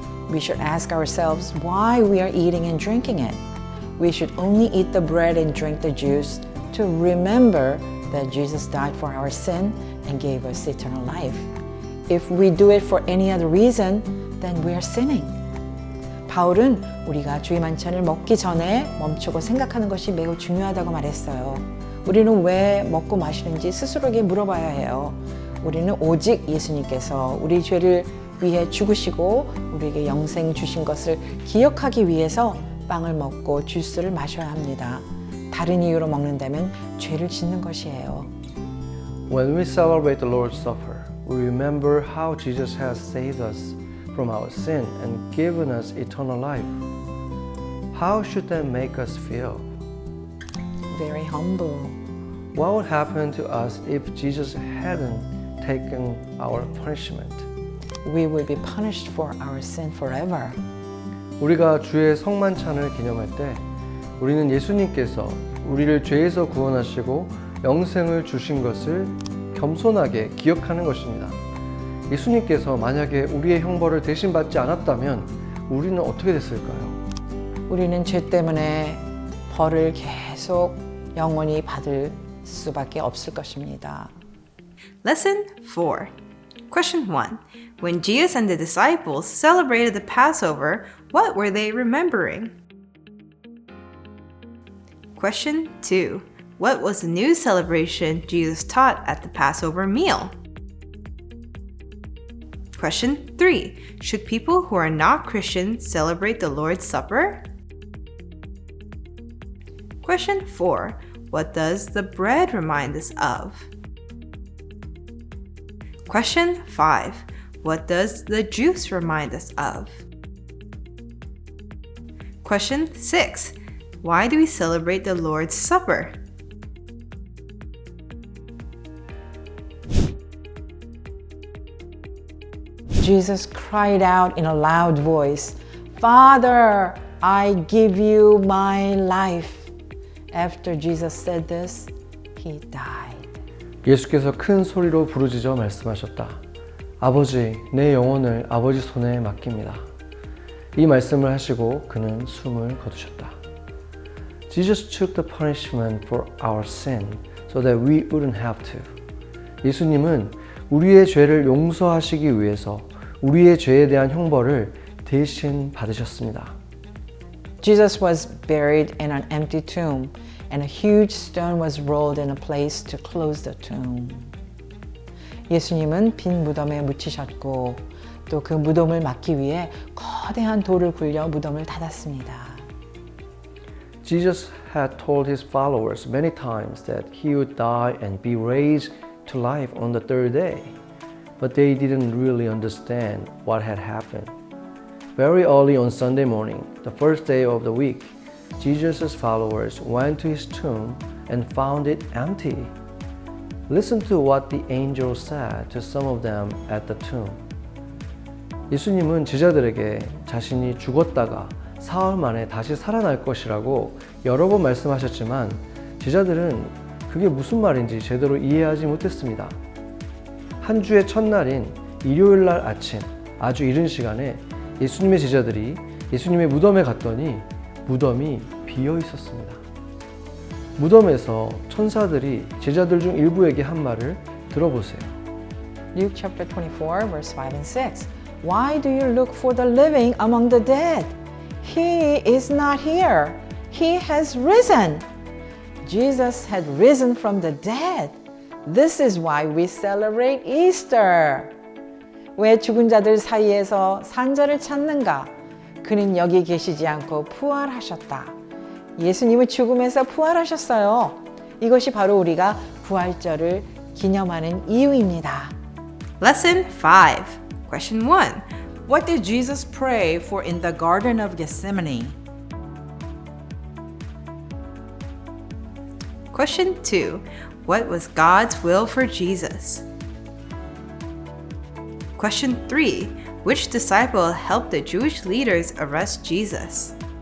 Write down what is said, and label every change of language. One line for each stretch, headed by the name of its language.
English: We should ask ourselves why we are eating and drinking it. We should only eat the bread and drink the juice to remember that Jesus died for our sin and gave us eternal life. If we do it for any other reason, then we are sinning.
Korean: 바울은 우리가 주의 만찬을 먹기 전에 멈추고 생각하는 것이 매우 중요하다고 말했어요. 우리는 왜 먹고 마시는지 스스로에게 물어봐야 해요. 우리는 오직 예수님께서 우리 죄를 위해 죽으시고 우리에게 영생 주신 것을 기억하기 위해서 빵을 먹고 주스를 마셔야 합니다. 다른 이유로 먹는다면 죄를 짓는 것이에요.
English: When we celebrate the Lord's Supper, we remember how Jesus has saved us from our sin and given us eternal life. How should that make us feel? Very humble. What would happen to us if Jesus hadn't taken our punishment? We will be punished for our sin forever.
Korean: 우리가 주의 성만찬을 기념할 때 우리는 예수님께서 우리를 죄에서 구원하시고 영생을 주신 것을 겸손하게 기억하는 것입니다. 예수님께서 만약에 우리의 형벌을 대신 받지 않았다면 우리는 어떻게 됐을까요? 우리는 죄 때문에 벌을 계속 영원히 받을 수밖에 없을 것입니다.
English: Lesson 4. Question 1. When Jesus and the disciples celebrated the Passover, what were they remembering? Question 2. What was the new celebration Jesus taught at the Passover meal? Question 3. Should people who are not Christians celebrate the Lord's Supper? Question 4. What does the bread remind us of? Question 5. What does the juice remind us of? Question 6. Why do we celebrate the Lord's Supper? Jesus cried out in a loud voice, "Father, I give you my life." After Jesus said this, he died.
Korean: 예수께서 큰 소리로 부르짖어 말씀하셨다. 아버지, 내 영혼을 아버지 손에 맡깁니다. 이 말씀을 하시고 그는 숨을 거두셨다.
English: Jesus took the punishment for our sin so that we wouldn't have to.
Korean: 예수님은 우리의 죄를 용서하시기 위해서 우리의 죄에 대한 형벌을 대신 받으셨습니다.
English: Jesus was buried in an empty tomb, and a huge stone was rolled in a place to close the tomb.
Korean: 예수님은 빈 무덤에 묻히셨고 또 그 무덤을 막기 위해 거대한 돌을 굴려 무덤을 닫았습니다.
English: Jesus had told his followers many times that he would die and be raised to life on the third day, but they didn't really understand what had happened. Very early on Sunday morning, the first day of the week, Jesus' followers went to his tomb and found it empty. Listen to what the angel said to some of them at the tomb.
Korean: 예수님은 제자들에게 자신이 죽었다가 사흘 만에 다시 살아날 것이라고 여러 번 말씀하셨지만 제자들은 그게 무슨 말인지 제대로 이해하지 못했습니다. 한 주의 첫날인 일요일 날 아침 아주 이른 시간에 예수님의 제자들이 예수님의 무덤에 갔더니 무덤이 비어 있었습니다. 무덤에서 천사들이 제자들 중 일부에게 한 말을 들어보세요.
English: Luke chapter 24, verse 5 and 6. Why do you look for the living among the dead? He is not here. He has risen. Jesus had risen from the dead. This is why we celebrate Easter.
Korean: 왜 죽은 자들 사이에서 산 자를 찾는가? 그는 여기 계시지 않고 부활하셨다. 예수님은 죽음에서 부활하셨어요. 이것이 바로 우리가 부활절을 기념하는 이유입니다.
English: Lesson 5. Question 1. What did Jesus pray for in the Garden of Gethsemane? Question 2. What was God's will for Jesus? Question 3. Which disciple helped the Jewish leaders arrest Jesus?